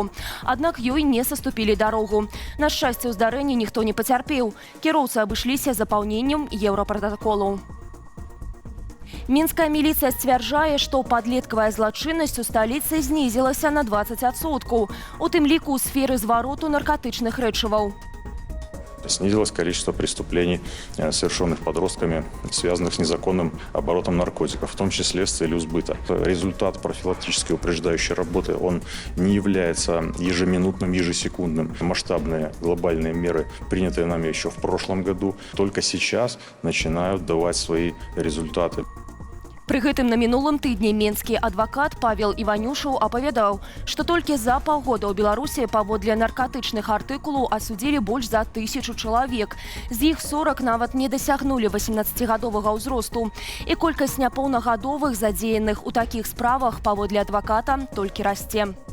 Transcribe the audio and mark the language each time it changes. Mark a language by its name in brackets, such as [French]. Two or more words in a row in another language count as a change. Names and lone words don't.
[Belarusian] Аднак ёй не саступілі дарогу. На шчасце, ў здарэнні ніхто не пацярпеў. Кіроўцы абышліся запаўненнем еўрапратаколу. Мінская міліцыя сцвярджае, што падлеткавая злачыннасць у сталіцы знізілася на 20%, у тым ліку ў сферы звароту наркотычных рэчываў. [Russian] Снизилось количество преступлений, совершенных подростками, связанных с незаконным оборотом наркотиков, в том числе с целью сбыта. Результат профилактической упреждающей работы, он не является ежеминутным, ежесекундным. Масштабные глобальные меры, принятые нами еще в прошлом году, только сейчас начинают давать свои результаты. [Belarusian] Пры гэтым на мінулым тыдні менскі адвакат Павел Іванюшаў апавядаў, што толькі за паўгода ў Беларусі паводле наркотычных артыкулаў асудзілі больш за 1000 чалавек. З іх 40 нават не дасягнулі 18-гадовага ўзросту. І колькасць няпоўнагадовых задзеяных у такіх справах паводле адваката толькі расце.